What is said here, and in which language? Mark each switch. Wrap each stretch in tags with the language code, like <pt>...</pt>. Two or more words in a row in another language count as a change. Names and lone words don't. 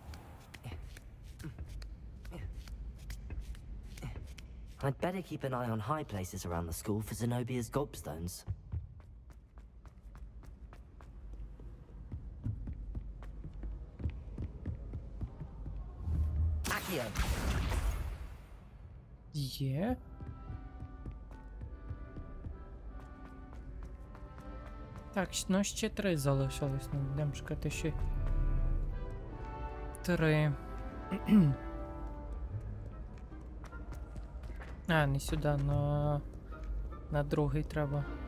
<en>I'd better keep an eye on high places around the school for Zenobia's gobstones. Accio.</en> <uk>Є. Так, ну ще 3 залишилось. Ну, будемо шукати ще 3. А, не сюди, на другий треба.</uk>